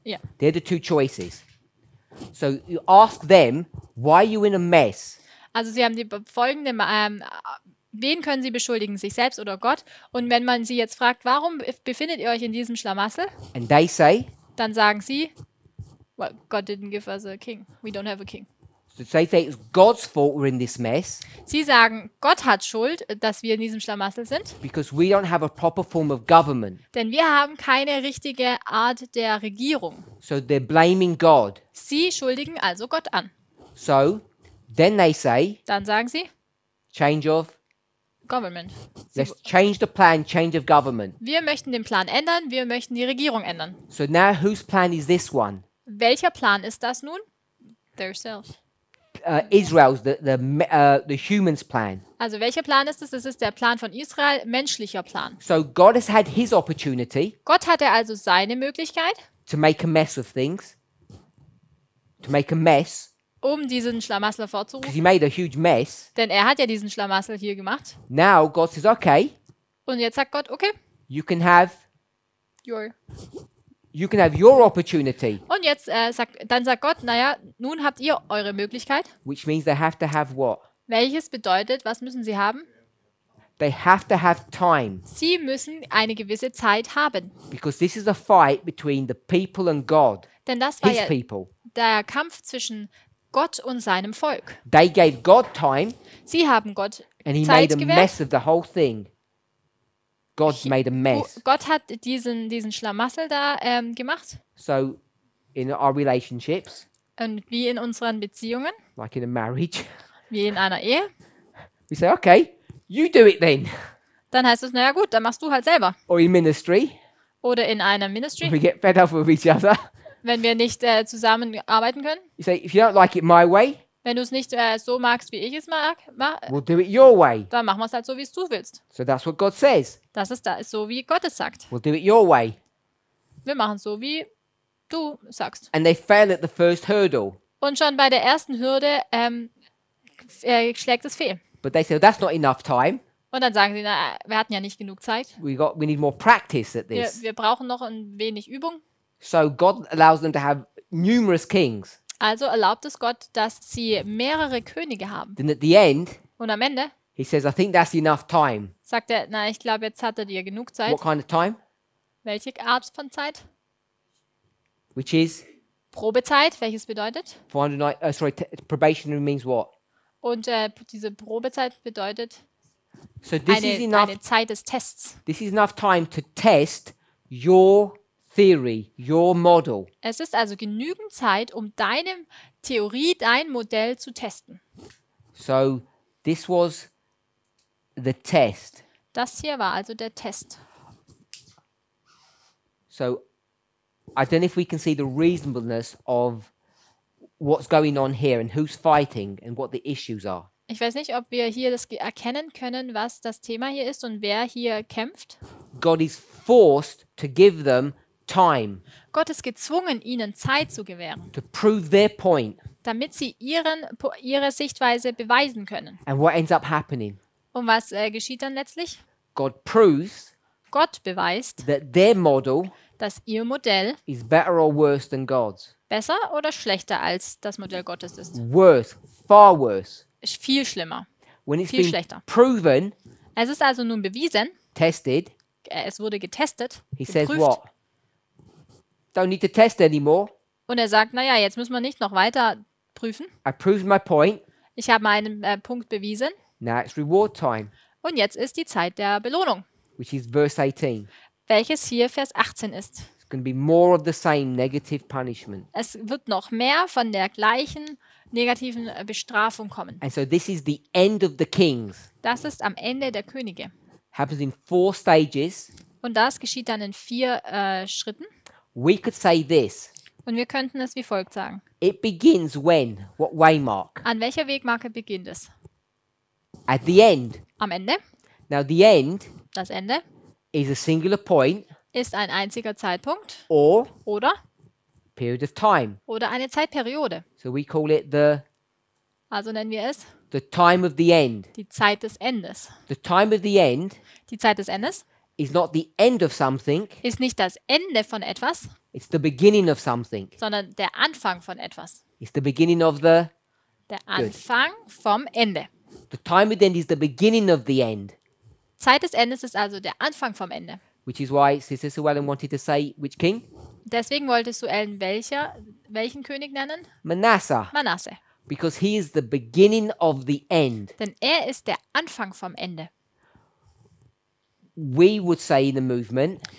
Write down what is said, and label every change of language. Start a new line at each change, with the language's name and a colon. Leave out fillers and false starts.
English: Yeah. They're the two choices. So you ask them, why are you in a mess?
German: Also sie haben die folgende, wen können sie beschuldigen, sich selbst oder Gott? Und wenn man sie jetzt fragt, warum befindet ihr euch in diesem Schlamassel?
English: And they say,
German: Dann sagen sie,
English: well, God didn't give us a king. We don't have a king. so they say it's God's fault we're in this mess
German: Sie sagen, Gott hat Schuld, dass wir in diesem Schlamassel sind,
English: because we don't have a proper form of government.
German: denn wir haben keine richtige Art der Regierung.
English: So they're blaming God.
German: Sie schuldigen also Gott an.
English: So then they say,
German: Dann sagen sie,
English: change of, Government. let's change the plan, change of government.
German: Wir möchten den Plan ändern, wir möchten die Regierung ändern.
English: So now whose plan is this one?
German: Welcher Plan ist das nun?
English: Themselves. Israel's, the humans' plan.
German: Also welcher Plan ist es? Das ist der Plan von Israel, menschlicher Plan.
English: So God has had his opportunity
German: Gott hatte also seine Möglichkeit,
English: to make a mess of things, to make a mess,
German: um diesen Schlamassel
English: because
German: hervorzurufen.
English: he made a huge mess.
German: Denn er hat ja diesen Schlamassel hier gemacht.
English: Now God says, okay,
German: Und jetzt sagt Gott, okay,
English: you can have your. your opportunity,
German: Und jetzt sagt Gott, naja, nun habt ihr eure Möglichkeit.
English: which means they have to have what?
German: Welches bedeutet, was müssen sie haben?
English: They have to have time,
German: Sie müssen eine gewisse Zeit haben.
English: because this is a fight between the people and God,
German: Denn das war
English: his
German: ja
English: people.
German: der Kampf zwischen Gott und seinem Volk.
English: They gave God time,
German: Sie haben Gott
English: and he
German: Zeit
English: made a
German: gewährt.
English: mess of the whole thing. God made a mess.
German: Gott hat diesen Schlamassel da gemacht.
English: So in our relationships,
German: Und wie in unseren Beziehungen,
English: like in a marriage,
German: wie in einer Ehe,
English: we say, okay, you do it then.
German: dann heißt es, naja gut, dann machst du halt selber.
English: Or in ministry,
German: Oder in einer
English: if Ministry, we get fed up with each other,
German: wenn wir nicht zusammen arbeiten können.
English: you say, if you don't like it my way,
German: Wenn du es nicht so magst, wie ich es mag,
English: we'll do it your way.
German: dann machen wir es halt so, wie es du willst.
English: So that's what God says.
German: Das ist so, wie Gott es sagt.
English: We'll do it your way.
German: Wir machen es so, wie du sagst.
English: And they fail at the first hurdle.
German: Und schon bei der ersten Hürde schlägt es fehl.
English: But they say, that's not enough time.
German: Und dann sagen sie, na, wir hatten ja nicht genug Zeit.
English: We need more practice at
German: Wir,
English: this.
German: wir brauchen noch ein wenig Übung.
English: So God allows them to have numerous kings.
German: Also erlaubt es Gott, dass sie mehrere Könige haben.
English: Then at the end,
German: Und am Ende
English: he says, I think that's enough time.
German: sagt er, na, ich glaube, jetzt hat er dir genug Zeit.
English: What kind of time?
German: Welche Art von Zeit?
English: Which is
German: Probezeit, welches bedeutet?
English: 409, probationary means what?
German: Und diese Probezeit bedeutet
English: So this is enough.
German: eine Zeit des Tests.
English: This is enough time to test your theory, your model.
German: Es ist also genügend Zeit, um deine Theorie, dein Modell zu testen.
English: So this was the test.
German: Das hier war also der Test.
English: So I don't know if we can see the reasonableness of what's going on here and who's fighting and what the issues are.
German: Ich weiß nicht, ob wir hier das erkennen können, was das Thema hier ist und wer hier kämpft.
English: God is forced to give them time
German: Gott ist gezwungen, ihnen Zeit zu gewähren,
English: to prove their point.
German: damit sie ihre Sichtweise beweisen können.
English: And what ends up happening?
German: Und was geschieht dann letztlich?
English: God proves
German: Gott beweist,
English: that their model
German: dass ihr Modell
English: is better or worse than God's.
German: besser oder schlechter als das Modell Gottes ist.
English: Worse, far worse.
German: Ist viel schlimmer.
English: When it's
German: Viel
English: been
German: schlechter.
English: proven,
German: Es ist also nun bewiesen,
English: tested,
German: es wurde getestet,
English: he says
German: geprüft.
English: what? Don't need to test anymore.
German: Und er sagt, naja, jetzt müssen wir nicht noch weiter prüfen.
English: I proved my point.
German: Ich habe meinen Punkt bewiesen.
English: Now it's reward time,
German: Und jetzt ist die Zeit der Belohnung,
English: which is verse 18.
German: welches hier Vers 18 ist.
English: It's going to be more of the same negative punishment.
German: Es wird noch mehr von der gleichen negativen Bestrafung kommen.
English: And so this is the end of the kings.
German: Das ist am Ende der Könige.
English: Happens in 4 stages.
German: Und das geschieht dann in 4 Schritten.
English: We could say this.
German: Und wir könnten es wie folgt sagen.
English: It begins when? What waymark?
German: An welcher Wegmarke beginnt es?
English: At the end.
German: Am Ende.
English: Now the end
German: Das Ende
English: is a singular point
German: ist ein einziger Zeitpunkt
English: or
German: oder
English: period of time.
German: oder eine Zeitperiode.
English: So we call it the
German: Also nennen wir es
English: time of the end.
German: die Zeit des Endes.
English: The time of the end
German: Die Zeit des Endes
English: is not the end of something,
German: ist nicht das Ende von etwas,
English: it's the beginning of something.
German: sondern der Anfang von etwas.
English: It's the beginning of the
German: Der Anfang vom Ende.
English: the time of the end is the beginning of the end.
German: Zeit des Endes ist also der Anfang vom Ende.
English: Which is why Sister Suellen wanted to say which king?
German: Deswegen wollte Suellen welchen König nennen?
English: Manasseh.
German: Manasse.
English: Because he is the beginning of the end.
German: Denn er ist der Anfang vom Ende.
English: We would say in the movement,